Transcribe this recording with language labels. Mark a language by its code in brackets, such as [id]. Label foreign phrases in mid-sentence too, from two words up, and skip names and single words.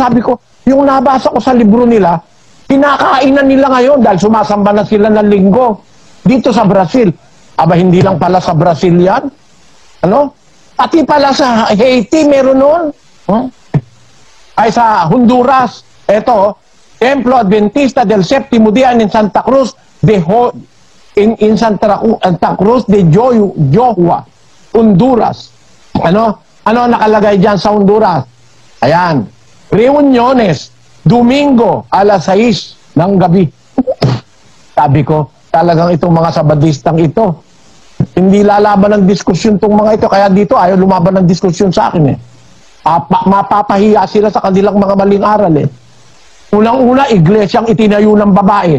[tl] Sabi ko, yung nabasa ko sa libro nila, pinakainan nila ngayon dahil sumasamba na sila ng linggo. Dito sa Brazil. Aba, hindi lang pala sa Brazil yan. Pati pala sa Haiti, meron noon. Ay sa Honduras. Ito, Templo Adventista del Séptimo Día in Santa Cruz in Santa Cruz de Johua, Honduras. Ano nakalagay dyan sa Honduras? Ayan. [es] Reuniones, Domingo, [tl] alas 6 ng gabi. Sabi ko, talagang itong mga Sabadistang ito, hindi lalaban ng diskusyon itong mga ito. Kaya dito, ayaw lumaban ng diskusyon sa akin mapapahiya sila sa kanilang mga maling aral Unang-una, iglesyang itinayo ng babae.